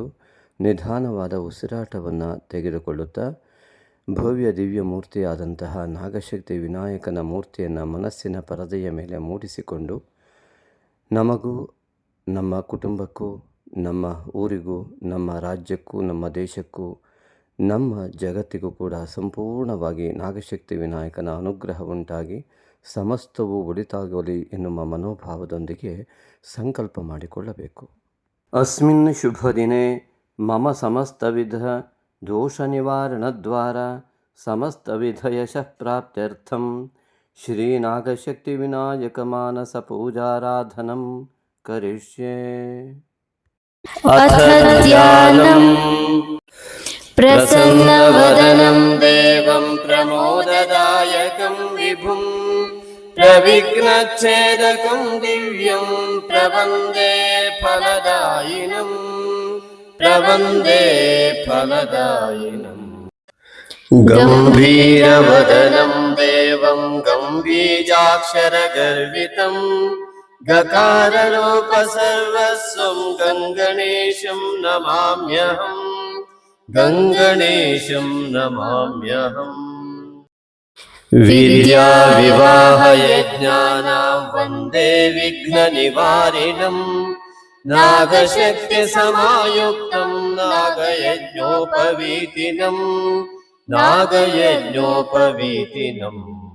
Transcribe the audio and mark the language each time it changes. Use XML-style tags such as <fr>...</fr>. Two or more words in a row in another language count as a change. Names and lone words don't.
<kn>ನಿಧಾನವಾದ ಉಸಿರಾಟವನ್ನು ತೆಗೆದುಕೊಳ್ಳುತ್ತಾ ಭವ್ಯ ದಿವ್ಯ ಮೂರ್ತಿಯಾದಂತಹ ನಾಗಶಕ್ತಿ ವಿನಾಯಕನ ಮೂರ್ತಿಯನ್ನು ಮನಸ್ಸಿನ ಪರದೆಯ ಮೇಲೆ ಮೂಡಿಸಿಕೊಂಡು ನಮಗೂ ನಮ್ಮ ಕುಟುಂಬಕ್ಕೂ ನಮ್ಮ ಊರಿಗೂ ನಮ್ಮ ರಾಜ್ಯಕ್ಕೂ ನಮ್ಮ ದೇಶಕ್ಕೂ ನಮ್ಮ ಜಗತ್ತಿಗೂ ಕೂಡ ಸಂಪೂರ್ಣವಾಗಿ ನಾಗಶಕ್ತಿ ವಿನಾಯಕನ ಅನುಗ್ರಹ ಉಂಟಾಗಿ ಸಮಸ್ತವೂ ಒಳಿತಾಗಲಿ ಎನ್ನುವ ಮನೋಭಾವದೊಂದಿಗೆ ಸಂಕಲ್ಪ ಮಾಡಿಕೊಳ್ಳಬೇಕು.</kn> <sa>ಅಸ್ಮಿನ್ ಶುಭ ದಿನೇ ಮಮ ಸಮಸ್ತವಿಧ ದೋಷ ನಿವಾರಣದ್ವಾರ ಸಮಸ್ತವಿಧ ಯಶಃ ಪ್ರಾಪ್ತ್ಯರ್ಥಂ ಶ್ರೀ ನಾಗಶಕ್ತಿ ವಿನಾಯಕ ಮಾನಸ ಪೂಜಾರಾಧನಂ ಕರಿಷ್ಯೆ. ಅಥ ಧ್ಯಾನಂ ಪ್ರಸನ್ನವದನಂ ದೇವಂ ಪ್ರಮೋದದಾಯಕಂ ವಿಭುಂ ಪ್ರವಿಘ್ನಚ್ಛೇದಕಂ ದಿವ್ಯಂ ಪ್ರವಂದೇ ಫಲದಾಯಿನಂ ಗಂಭೀರವದನಂ ದೇವಂ ಗಂಭೀಜಾಕ್ಷರಗರ್ವಿತಂ ಗಕಾರರೂಪ ಸರ್ವಸ್ವಂ ಗಂಗಣೇಶಂ ನಮಾಮ್ಯಹಂ ವಿದ್ಯಾ ವಿವಾಹ ಯಜ್ಞಾನಾಂ ವಂದೇ ವಿಘ್ನ ನಿವಾರಿಣಂ ನಾಗಶಕ್ತಿ ಸಮಾಯುಕ್ತಂ ನಾಗಯಜ್ಞೋಪವೀತಿನಂ</sa>